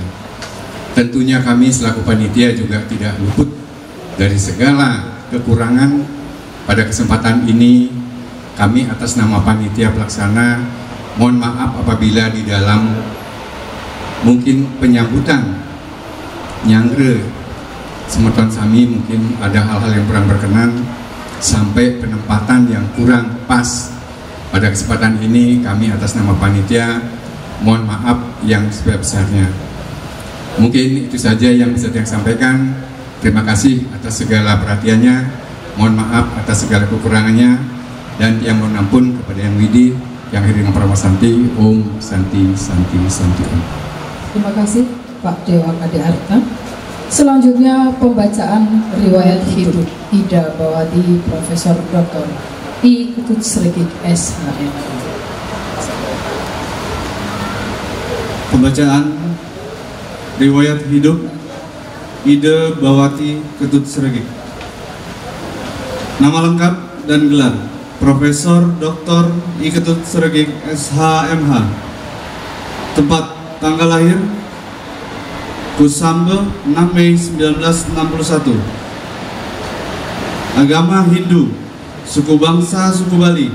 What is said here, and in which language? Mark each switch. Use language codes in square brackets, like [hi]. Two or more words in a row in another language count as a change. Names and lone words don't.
[id] Tentunya kami selaku panitia juga tidak luput dari segala kekurangan. Pada kesempatan ini kami atas nama panitia pelaksana mohon maaf apabila di dalam mungkin penyambutan [ban] nyangre semeton sami [id] mungkin ada hal-hal yang kurang berkenan sampai penempatan yang kurang pas. Pada kesempatan ini kami atas nama panitia mohon maaf yang sebesar-besarnya. Mungkin itu saja yang bisa saya sampaikan. Terima kasih atas segala perhatiannya. Mohon maaf atas segala kekurangannya, dan yang mohon ampun kepada Yang Widi, Yang Hiring Paramasanti. [sa] Om Santi Santi Santi Om. [id] Terima kasih Pak Dewa Kade Arta. Selanjutnya pembacaan riwayat hidup Ida Bawati Profesor Dr. I Ketut Sregik SHM. Pembacaan riwayat hidup Ida Bawati Ketut Sregik. Nama lengkap dan gelar: Profesor Dr. I Ketut Sregik SHMH. Tempat tanggal lahir Kusambe 6 Mei 1961. Agama Hindu, suku bangsa suku Bali.